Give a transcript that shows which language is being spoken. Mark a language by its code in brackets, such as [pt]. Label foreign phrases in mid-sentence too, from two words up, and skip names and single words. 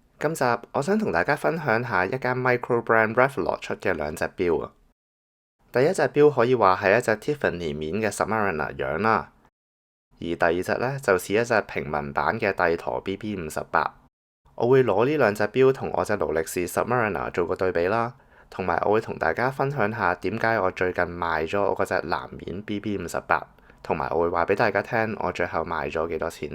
[yue] 今集我想同大家分享下一間 [en] micro brand [yue] Revlon 出嘅兩隻錶啊。第一隻錶可以話係一隻 Tiffany 面嘅 Submariner 樣啦，而第二隻呢，就似一隻平民版嘅帝陀 BB58。我會攞呢兩隻錶同我隻勞力士 Submariner 做個對比啦，同埋我會同大家分享下點解我最近賣咗我嗰隻藍面 BB58，同埋我會話俾大家聽我最後賣咗幾多錢。